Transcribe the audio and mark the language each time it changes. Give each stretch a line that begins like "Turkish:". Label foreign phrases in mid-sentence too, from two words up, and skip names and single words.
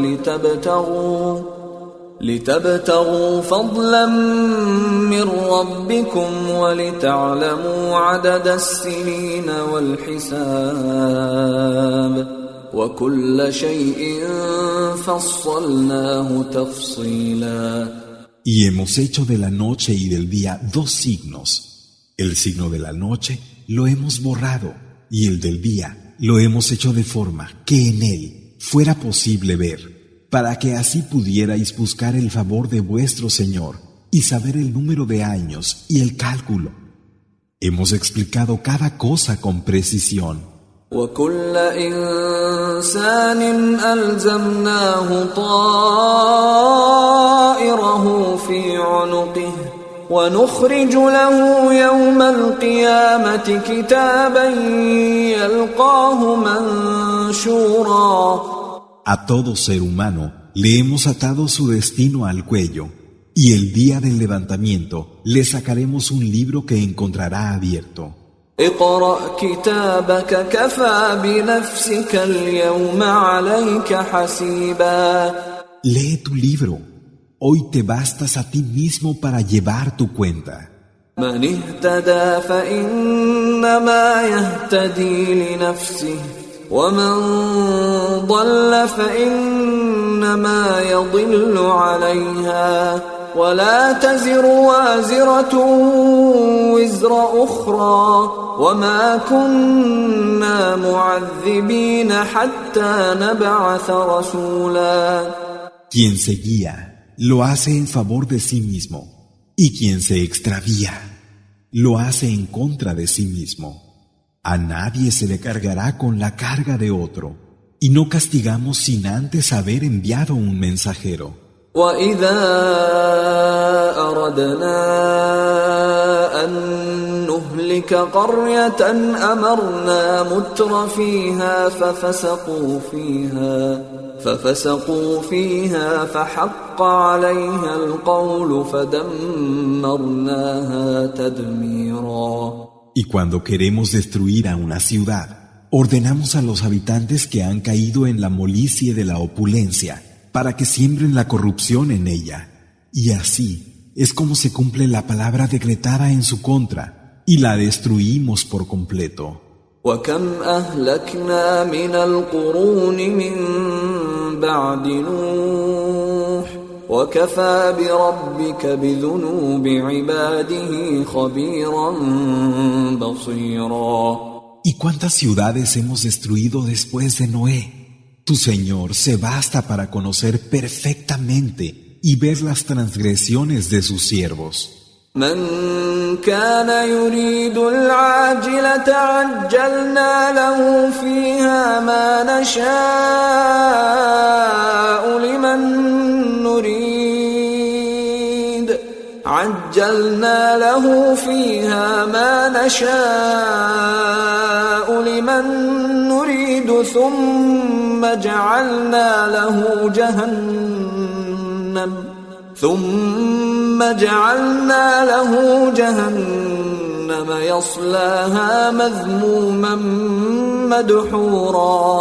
Arabic: لتبتغوا فضلا من ربكم ولتعلموا عدد السنين والحساب وكل شيء فصلناه تفصيلا.
Spanish: Y hemos hecho de la noche y del día dos signos. El signo de la noche lo hemos borrado y el del día lo hemos hecho de forma que en él fuera posible ver, para que así pudierais buscar el favor de vuestro Señor y saber el número de años y el cálculo. Hemos explicado cada cosa con precisión.
Arabic: وكل إنسان ألزمناه طائره في عنقه ونخرج له يوم القيامة كتابا يلقاه منشورا.
Spanish: A todo ser humano le hemos atado su destino al cuello, y el día del levantamiento le sacaremos un libro que encontrará abierto.
Arabic: اقرأ كتابك كفى بنفسك اليوم عليك حسيبا.
Spanish: Lee tu libro. Hoy te bastas a ti mismo para llevar tu cuenta.
Arabic: من اهتدى فإنما يهتدي لنفسه ومن ضل فإنما يضل عليها ولا تزر وازرة وزر أخرى وما كنا معذبين حتى نبعث رسولا.
Spanish: Quien se guía, lo hace en favor de sí mismo, y quien se extravía, lo hace en contra de sí mismo. A nadie se le cargará con la carga de otro, y no castigamos sin antes haber enviado un mensajero.
Arabic: وَإِذَا أَرَدْنَا أَن نُهْلِكَ قَرْيَةً أَمَرْنَا مُتْرَ فِيهَا فَفَسَقُوا فِيهَا فَحَقَّ عَلَيْهَا الْقَوْلُ فَدَمَّرْنَاهَا تَدْمِيرًا.
Spanish: Y cuando queremos destruir a una ciudad, ordenamos a los habitantes que han caído en la molicie de la opulencia para que siembren la corrupción en ella. Y así es como se cumple la palabra decretada en su contra, y la destruimos por completo.
Arabic: وَكَمْ أَهْلَكْنَا مِنَ الْقُرُونِ مِنْ بَعْدِ نُوحٍ وَكَفَى بِرَبِّكَ بِذُنُوبِ عِبَادِهِ خَبِيرًا بَصِيرًا.
Spanish: ¿Y cuántas ciudades hemos destruido después de Noé? Tu Señor se basta para conocer perfectamente y ver las transgresiones de sus siervos.
Arabic: من كان يريد العاجلة عجلنا له فيها ما نشاء لمن نريد عجلنا له فيها ما نشاء لمن نريد ثم جعلنا له جهنم يصلاها مذموما مدحورا.